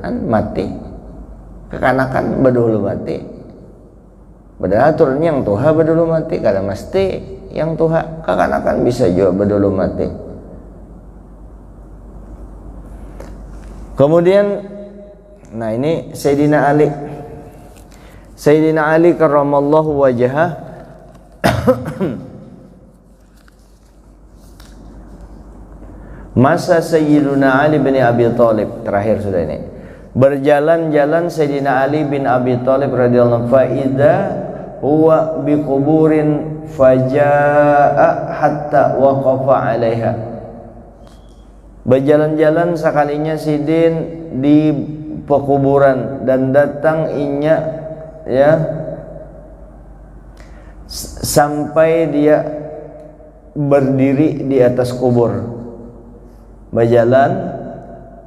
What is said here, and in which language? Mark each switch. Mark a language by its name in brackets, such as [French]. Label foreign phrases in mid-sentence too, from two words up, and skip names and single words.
[Banjar] Mati kekanakan bedulu mati. Padahal turun yang tuha bedulu mati, kada mesti yang tuha. Kekanakan bisa juga bedulu mati. Kemudian nah ini Sayyidina Ali [Arabic] كرم الله وجهه [Banjar] masa Sayyidina Ali bin Abi Thalib terakhir sudah ini. [Arabic] Berjalan-jalan Sayyidina Ali bin Abi Thalib رضي الله فإذا هو بقبور فجاء حتى وقف عليها. [Banjar] Berjalan-jalan sekalinya sidin di pekuburan dan datang inya ya sampai dia berdiri di atas kubur.